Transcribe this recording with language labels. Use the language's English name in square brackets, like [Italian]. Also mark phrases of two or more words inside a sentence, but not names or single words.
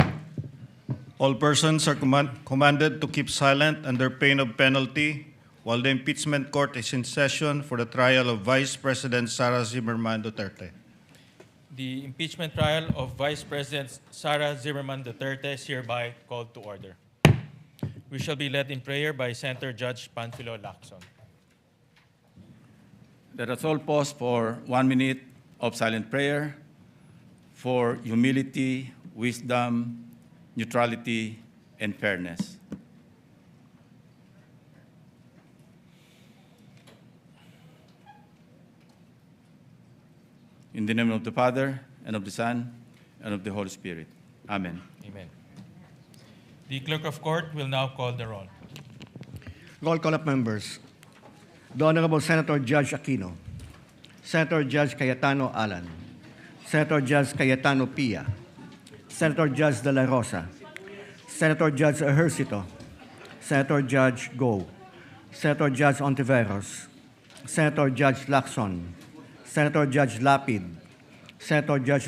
[English] All persons are commanded to keep silent under pain of penalty while the impeachment court is in session for the trial of Vice President Sara Duterte. The impeachment trial of Vice President Sara Duterte is hereby called to order. We shall be led in prayer by Senator Judge Panfilo Lacson. Let us all pause for 1 minute of silent prayer for humility, wisdom, neutrality, and fairness. In the name of the Father, and of the Son, and of the Holy Spirit. Amen. Amen. The Clerk of Court will now call the roll. Roll call of members. The Honorable Senator Judge Aquino, Senator Judge Cayetano Alan, Senator Judge Cayetano Pia, Senator Judge De La Rosa, Senator Judge Ejercito, Senator Judge Go, Senator Judge Ontiveros, Senator Judge Lacson, Senator Judge Lapid, Senator Judge